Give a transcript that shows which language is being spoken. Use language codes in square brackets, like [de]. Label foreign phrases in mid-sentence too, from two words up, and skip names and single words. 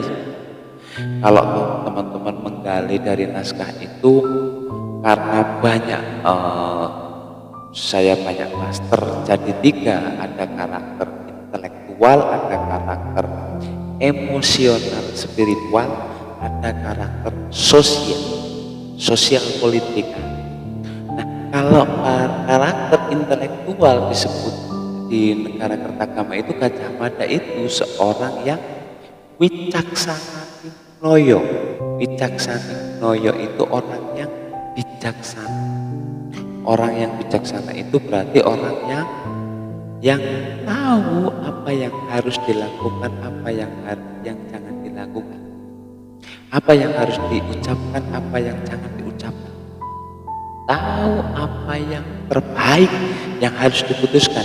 [id] Kalau teman-teman menggali dari naskah itu, karena banyak saya banyak master jadi 3, ada karakter intelektual, ada karakter emosional spiritual, ada karakter sosial politik. Nah, kalau karakter intelektual disebut di negara Kertagama itu, Gajah Mada itu seorang yang [kaw] wicaksana noyo. Wicaksana noyo [id] itu orang yang bijaksana. Orang yang bijaksana itu berarti orang yang tahu apa yang harus dilakukan, apa yang jangan dilakukan. dilakukan, apa yang harus diucapkan, apa yang jangan diucapkan, tahu apa yang terbaik yang harus diputuskan.